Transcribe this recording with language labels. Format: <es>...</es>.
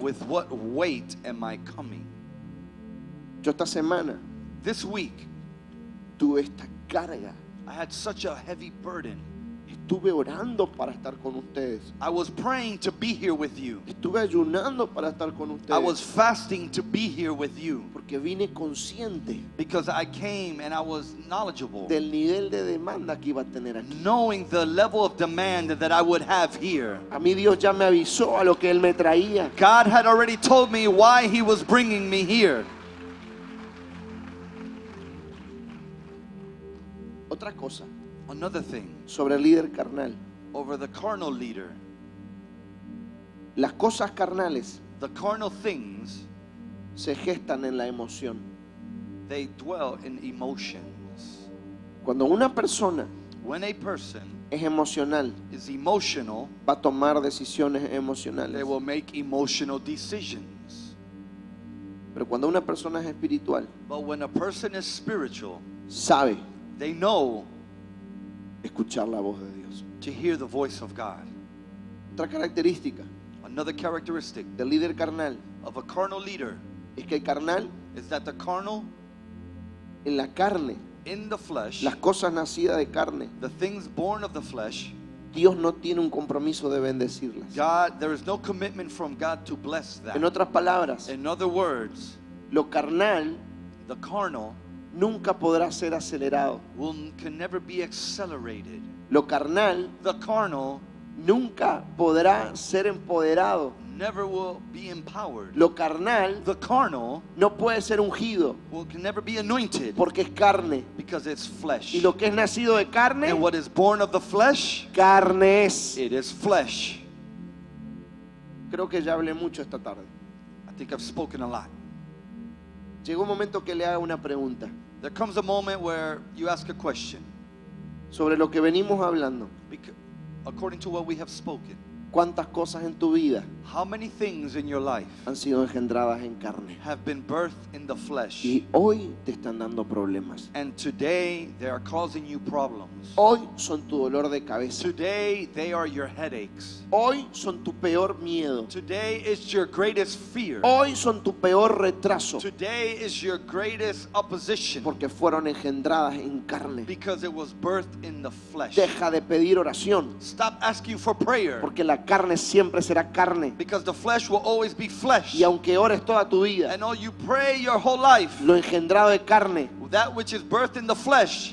<en>with what weight am I coming?</en> <es>Yo esta semana</es> <en>This week,</en> <es>tuve esta carga.</es> <en>I had such a heavy burden.</en> <es>Estuve orando para estar con ustedes.</es> <en>I was praying to be here with you.</en> <es>Estuve ayunando para estar con</es> <en>I was</en> <es>ustedes.</es> <en>fasting to be here with you</en> <es>Porque vine consciente</es> <en>because I came and I was knowledgeable,</en> <es>del nivel de demanda que iba a tener aquí.</es> <en>knowing the level of demand that I would have here.</en> <es>A mí Dios ya me avisó a lo que Él me traía.</es> <en>God had already told me why He was bringing me here.</en> <es>Otra cosa</es> <en>Another thing,</en> <es>sobre el líder carnal.</es> <en>over the carnal leader,</en> <es>Las cosas carnales</es> <en>the carnal things</en> <es>se gestan en la emoción.</es> <en>they dwell in emotions.</en> <es>Cuando una persona</es> <en>When a person</en> <es>es emocional,</es> <en>is emotional,</en> <es>va a tomar decisiones emocionales.</es> <en>they will make emotional decisions.</en> <es>Pero cuando una persona es espiritual,</es> <en>But when a person is spiritual,</en> <es>sabe</es> <en>they know</en> <es>escuchar la voz de Dios.</es> <en>to hear the voice of God.</en> <es>Otra característica</es> <en>Another characteristic</en> <es>del líder carnal</es> <en>of a carnal leader</en> <es>es que el carnal,</es> <en>is that the carnal,</en> <es>en la carne,</es> <en>in the flesh,</en> <es>las cosas nacidas de carne,</es> <en>the things born of the flesh,</en> <es>Dios no tiene un compromiso de bendecirlas.</es> <en>God, there is no commitment from God to bless that.</en> <es>En otras palabras,</es> <en>In other words,</en> <es>lo carnal</es> <en>the carnal</en> <es>nunca podrá ser acelerado.</es> <en>can never be accelerated.</en> <es>Lo carnal</es> <en>The carnal</en> <es>nunca podrá ser empoderado.</es> <en>never will be empowered.</en> <es>Lo carnal</es> <en>The carnal</en> <es>no puede ser ungido</es> <en>can never be anointed</en> <es>porque es carne.</es> <en>because it's flesh.</en> <es>Y lo que es nacido de carne,</es> <en>And what is born of the flesh,</en> <es>carne es.</es> <en>it is flesh.</en> <es>Creo que ya hablé mucho esta tarde.</es> <en>I think I've spoken a lot.</en> <es>Llegó un momento que le haga una pregunta</es> <en>There comes a moment where you ask a question.</en> <es>sobre lo que venimos hablando.</es> <en>According to what we have spoken,</en> <es>¿Cuántas cosas en tu vida</es> <en>how many things in your life</en> <es>han sido engendradas en carne?</es> <en>have been birthed in the flesh,</en> <es>Y hoy te están dando problemas.</es> <en>and today they are causing you problems?</en> <es>Hoy son tu dolor de cabeza.</es> <en>Today they are your headaches.</en> <es>Hoy son tu peor miedo.</es> <en>Today is your greatest fear.</en> <es>Hoy son tu peor retraso.</es> <en>Today is your greatest opposition</en> <es>Porque fueron engendradas en carne.</es> <en>because it was birthed in the flesh.</en> <es>Deja de pedir oración.</es> <en>Stop asking for prayer</en> <es>Porque la carne siempre será carne.</es> <en>because the flesh will always be flesh.</en> <es>Y aunque ores toda tu vida,</es> <en>And all you pray your whole life,</en> <es>lo engendrado de carne</es> <en>that which is birthed in the flesh</en>